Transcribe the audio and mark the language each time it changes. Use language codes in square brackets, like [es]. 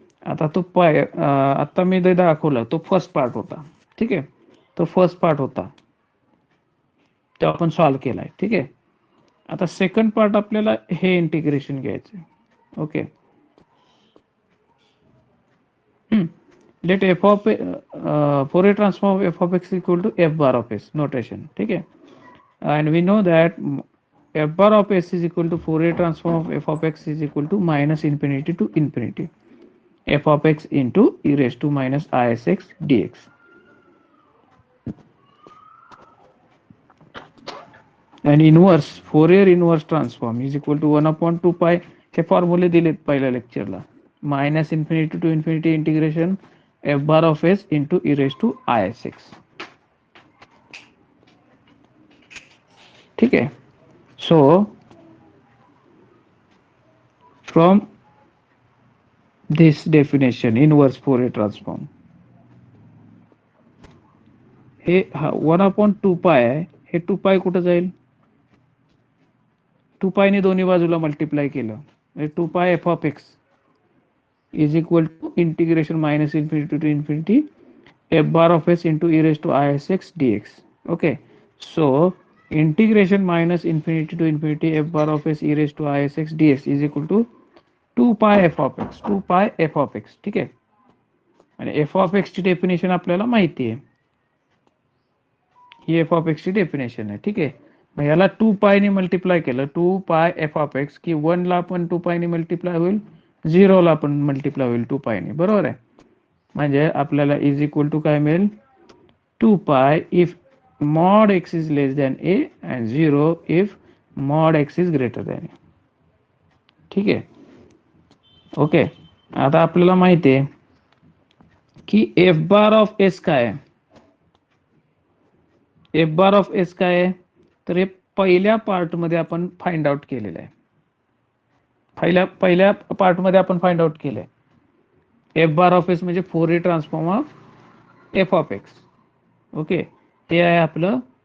[mr] आता तो आता मी जे दाखवला तो फर्स्ट पार्ट होता. ठीक आहे, तो फर्स्ट पार्ट होता, तो आपण सॉल्व्ह केलाय. ठीक आहे, आता सेकंड पार्ट आपल्याला हे इंटिग्रेशन घ्यायचं. [en] Okay, let F of Fourier transform of f of x equal to f bar of s notation. ठीक है, and we know that f bar of s is equal to Fourier transform of f of x is equal to minus infinity to infinity f of x into e raised to minus isx dx. And inverse Fourier inverse transform is equal to 1 upon 2 pi. [mr] हे फॉर्म्युले दिलेत पहिल्या लेक्चरला. [en] Minus infinity to infinity integration f bar of s into e raised to isx. ठीक है, so from this definition inverse Fourier transform, [mr] हे 1 upon 2 पाय आहे, हे 2 पाय कुठं जाईल? 2 पायने दोन्ही बाजूला मल्टिप्लाय केलं, [en] 2 pi f of x is equal to integration minus infinity to infinity f bar of s into e raised to isx dx. Okay, so integration minus infinity to infinity f bar of s e raised to isx dx is equal to 2 pi f of x, 2 pi f of x. [mr] ठीक आहे, आणि f of x ची definition आपल्याला माहिती आहे, ही f of x ची definition आहे. ठीक आहे, मग याला 2 पाय ने मल्टिप्लाय केलं, 2 पाय f of x, की 1 ला पण 2 पाय ने मल्टिप्लाय होईल, 0 ला पण मल्टिप्लाय होईल 2 पाय ने. बरोबर आहे, म्हणजे आपल्याला इज इक्वल टू काय मिळेल? [en] 2 pi if mod x is less than a and 0 if mod x is greater than a. [mr] ठीक आहे, ओके. आता आपल्याला माहिती आहे की एफ बार ऑफ एस काय आहे? एफ बार ऑफ एस काय आहे? तर हे पहिल्या पार्ट मध्ये आपण फाइंड आउट केलेलं आहे. पहिल्या पार्ट मध्ये आपण फाइंड आउट केलंय. एफ बार ऑफ एस म्हणजे Fourier transform of F of x. Okay, ते आहे आपलं